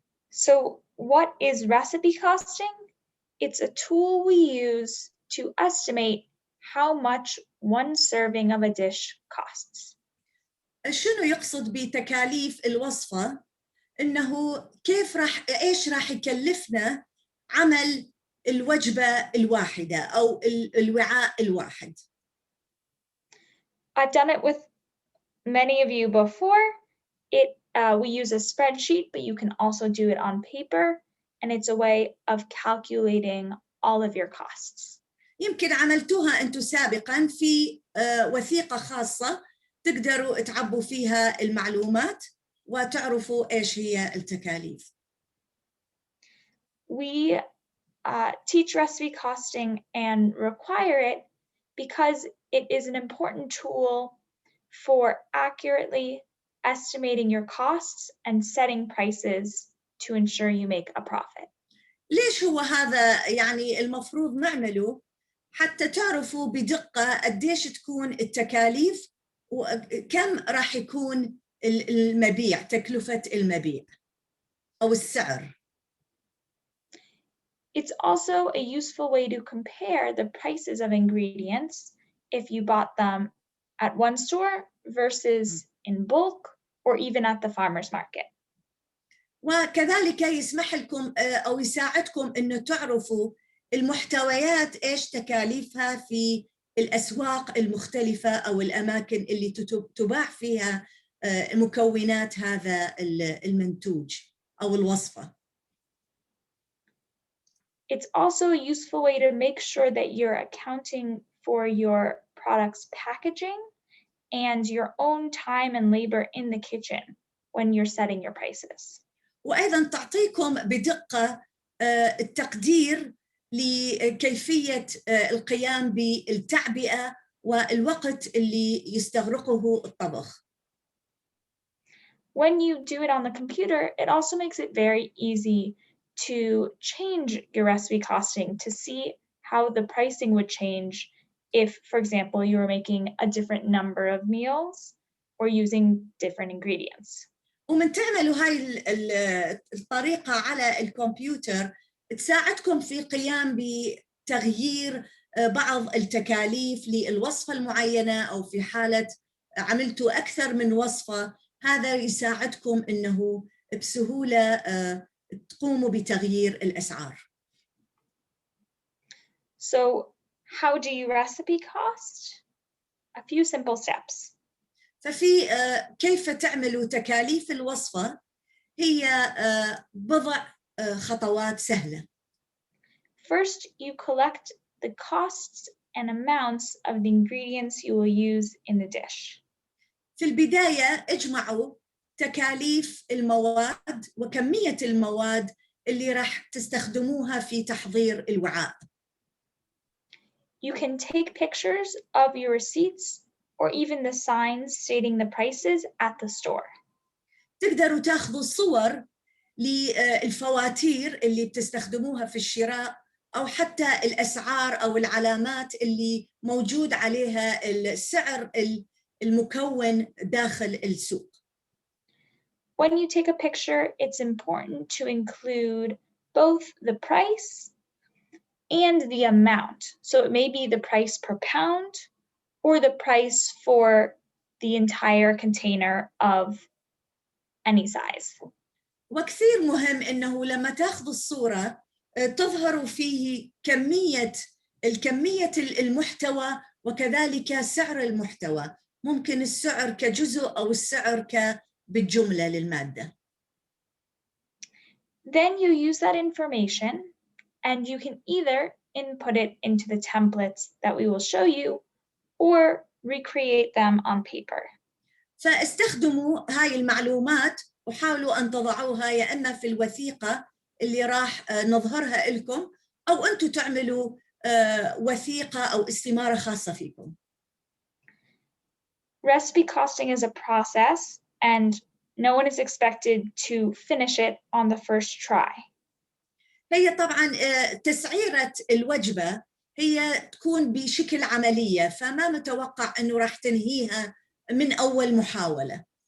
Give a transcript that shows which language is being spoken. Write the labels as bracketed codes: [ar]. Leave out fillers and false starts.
[en] So what is recipe costing? It's a tool we use to estimate how much one serving of a dish costs. [ar] شنو يقصد بتكاليف الوصفة؟ إنه كيف إيش راح يكلفنا عمل الوجبة الواحدة أو الوعاء الواحد. [en] I've done it with many of you before. We use a spreadsheet, but you can also do it on paper, and it's a way of calculating all of your costs. [ar] يمكن عملتوها أنتم سابقاً في وثيقة خاصة تقدروا تعبوا فيها المعلومات وتعرفوا إيش هي التكاليف. [en] We teach recipe costing and require it because it is an important tool for accurately estimating your costs and setting prices to ensure you make a profit. [ar] ليش هو هذا يعني المفروض نعمله؟ حتى تعرفوا بدقة قديش تكون التكاليف وكم راح يكون المبيع، تكلفة المبيع أو السعر. [en] It's also a useful way to compare the prices of ingredients if you bought them at one store versus in bulk or even at the farmer's market. [ar] وكذلك يسمح لكم أو يساعدكم إنه تعرفوا المحتويات إيش تكاليفها في الأسواق المختلفة أو الأماكن اللي تباع فيها مكونات هذا المنتوج أو الوصفة. [en] It's also a useful way to make sure that you're accounting for your product's packaging and your own time and labor in the kitchen when you're setting your prices. [ar] وأيضاً تعطيكم بدقة التقدير لكيفية القيام بالتعبئة والوقت اللي يستغرقه الطبخ. [en] When you do it on the computer, it also makes it very easy to change your recipe costing to see how the pricing would change if, for example, you were making a different number of meals or using different ingredients. [ar] ومن تعملوا هاي الطريقة على الكمبيوتر تساعدكم في قيام بتغيير بعض التكاليف للوصفة المعينة أو في حالة عملتوا أكثر من وصفة، هذا يساعدكم إنه بسهولة تقوموا بتغيير الأسعار. [en] So how do you recipe cost? A few simple steps. [ar] ففي كيف تعملوا تكاليف الوصفة هي بضع خطوات سهلة. [en] First, you collect the costs and amounts of the ingredients you will use in the dish. [ar] في البداية اجمعوا تكاليف المواد وكمية المواد اللي راح تستخدموها في تحضير الوعاء. [en] You can take pictures of your receipts or even the signs stating the prices at the store. [ar] تقدروا تاخذوا صور للفواتير اللي بتستخدموها في الشراء أو حتى الأسعار أو العلامات اللي موجود عليها السعر المكون داخل السوق. [en] When you take a picture, it's important to include both the price and the amount. So it may be the price per pound or the price for the entire container of any size. [ar] وكثير مهم إنه لما تاخذوا الصورة تظهروا فيه الكمية المحتوى وكذلك سعر المحتوى. ممكن السعر كجزء أو السعر بالجملة للمادة. [en] Then you use that information and you can either input it into the templates that we will show you or recreate them on paper. [ar] فاستخدموا هاي المعلومات وحاولوا أن تضعوها يا إما في الوثيقة اللي راح نظهرها لكم أو أنتوا تعملوا وثيقة أو استمارة خاصة فيكم. [en] Recipe costing is a process and no one is expected to finish it on the first try. [ar] هي طبعاً تسعيرة الوجبة هي تكون بشكل عملية فما متوقع أنه راح تنهيها من أول محاولة.